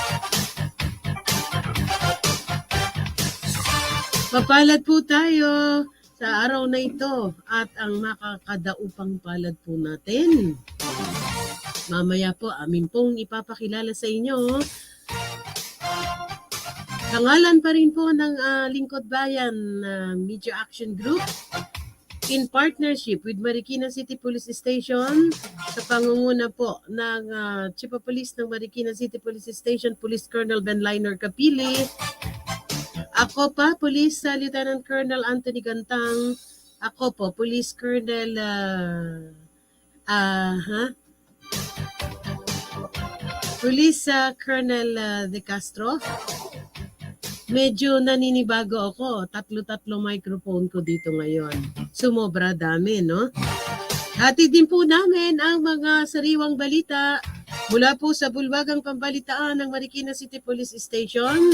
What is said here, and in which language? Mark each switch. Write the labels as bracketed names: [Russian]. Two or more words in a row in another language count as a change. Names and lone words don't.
[Filipino] Mapalad po tayo sa araw na ito at ang makakadaupang palad po natin. Mamaya po amin pong ipapakilala sa inyo. Pangalan pa rin po ng Lingkod Bayan Media Action Group [English] in partnership with [Filipino] Marikina City Police Station sa pangunguna po ng [English] Chief of Police [Filipino] ng Marikina City Police Station, Police Colonel Benliner Capili. Ako pa, Police Lieutenant Colonel Anthony Gantang. Ako po, Police Colonel Police Colonel De Castro. Medyo naninibago ako. Tatlo microphone ko dito ngayon. Sumobra dami, no? Hatid din po namin ang mga sariwang balita mula po sa bulwagang pambalitaan ng Marikina City Police Station.